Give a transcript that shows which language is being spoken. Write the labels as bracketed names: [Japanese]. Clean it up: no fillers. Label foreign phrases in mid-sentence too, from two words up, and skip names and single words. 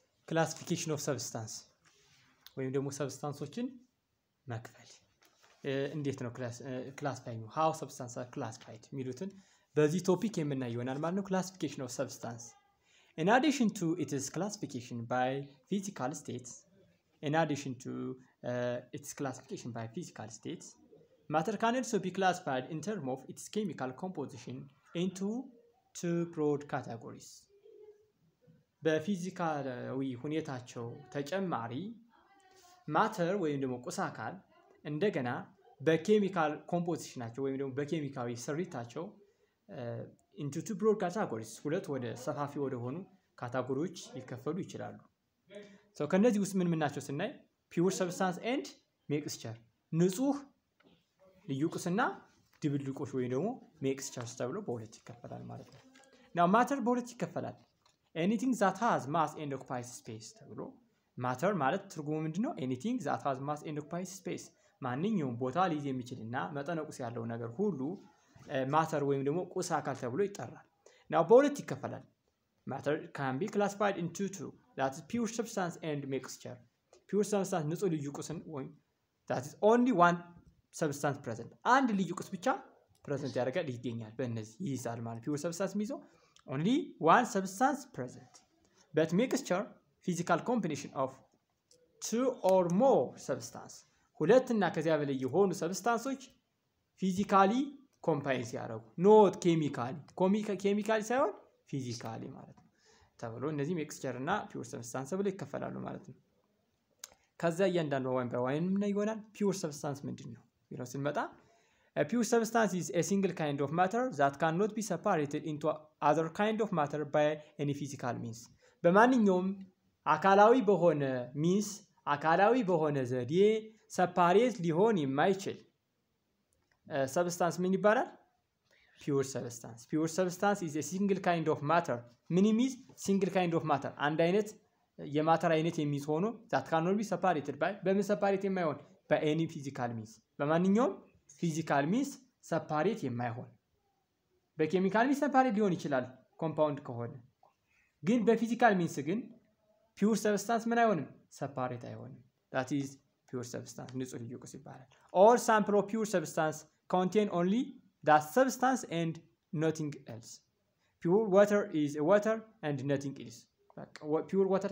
[English] classification of substance [Amharic] ወይም ደግሞ substanceዎችን መክፈል እንዴት ነው classify ነው [English] how substances are classified [Amharic] ሚሉትን በዚህ ቶፒክ የምናየው ይሆናል ማለት ነው [English] classification of substance in addition to its classification by physical states matter can also be classified in terms of its chemical composition into two broad categories [Amharic] በፊዚካላዊ ሁኔታቸው ተጨማሪ ማተር ወይም ደግሞ ቁስ አካል እንደገና በኬሚካል ኮምፖዚሽናቸው ወይም ደግሞ በኬሚካዊ ስሪታቸው [English] into two broad categories [Amharic] ሁለት ወደ ሰፋፊ ወደ ሆኑ ካታጎሪዎች ሊከፈሉ ይችላሉ so ከነዚህ ውስጥ ምን ናቸው ስናይ [English] pure substance and mixture [Amharic] ንጹህ ልዩ ቁስና ድብልቆሽ ወይ ደግሞ mixtures ተብሎ በሁለት ይከፈላል ማለት ነው [English] now matter [Amharic] በሁለት ይከፈላል [English] anything that has mass and occupies space [Amharic] ተብሎ matter ማለት ትርጉሙ ምንድነው [English] anything that has mass and occupies space [Amharic] ማንኛውም ቦታ ሊይዝ የሚችልና መጠነ ቁስ ያለው ነገር ሁሉ matter ወይም ደግሞ ቁስ አካል ተብሎ ይጠራል now በሁለት ይከፈላል [English] matter can be classified into two that is pure substance and mixture pure substance [Amharic] ንጹህ ልዩ ቁስን ወይ [English] that is only one substance present [Amharic] አንድ ልዩ ቁስ ብቻ present ያደርጋል ይገኛል በእነዚህ ይይዛል ማለት [English] pure substance [Amharic] ሚዞ [English] only one substance present but mixture physical combination of two or more substance [Amharic] ሁለትና ከዚያ በላይ የሆኑ [English] substances physically combine [Amharic] ሲያደርጉ [English] not chemically [Amharic] ሳይሆን ፊዚካሊ ማለት ነው ተብሎ እነዚህ mixture እና [English] pure substance [Amharic] ብለው ይከፈላሉ ማለት ነው ከዛ እያንዳንዱ ዋን በዋን ምን ይሆናል [English] pure substance [Amharic] ምንድነው ይለው ስንመጣ [English] a pure substance is a single kind of matter that cannot be separated into other kind of matter by any physical means [Amharic] በማንኛውም አካላዊ በሆነ [English] means [Amharic] አካላዊ በሆነ ዘዴ [English] separate [Amharic] ሊሆን የማይችል substance ምን ይባላል [English] pure substance is a single kind of matter [Amharic] ምን [English] means single kind of matter [Amharic] አንድ አይነት የማተር አይነት የሚይዝ ሆኖ [English] that cannot be separated by [Amharic] በምን separate የማይሆን [English] by any physical means [Amharic] በማንኛውም [English] physical means [Amharic] separate የማይሆን በኬሚካል means separate ሊሆን ይችላል compound ከሆነ ግን በፊዚካል means ግን pure substance ምን አይሆንም separate አይሆንም [English] that is pure substance [Amharic] ንጹህ ልዩ ቁስ ይባላል [English] all sample of pure substance contain only that substance and nothing else pure water is a water and nothing else pure water